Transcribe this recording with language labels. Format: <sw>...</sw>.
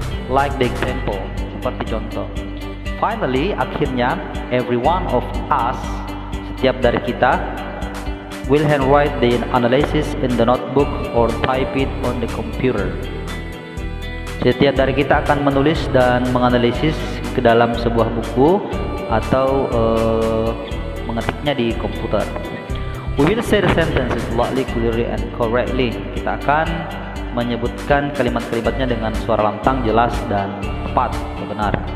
<en>Like the example,</en> <id>seperti contoh.</id> <en>Finally,</en> <id>akhirnya,</id> <en>every one of us,</en> <id>setiap dari kita,</id> <en>will handwrite the analysis in the notebook or type it on the computer.</en> <id>Setiap dari kita akan menulis dan menganalisis ke dalam sebuah buku atau mengetiknya di komputer.</id> <en>We will say the sentences loudly, clearly, and correctly.</en> <id>Kita akan menyebutkan kalimat-kalimatnya dengan suara lantang, jelas, dan tepat atau benar.</id>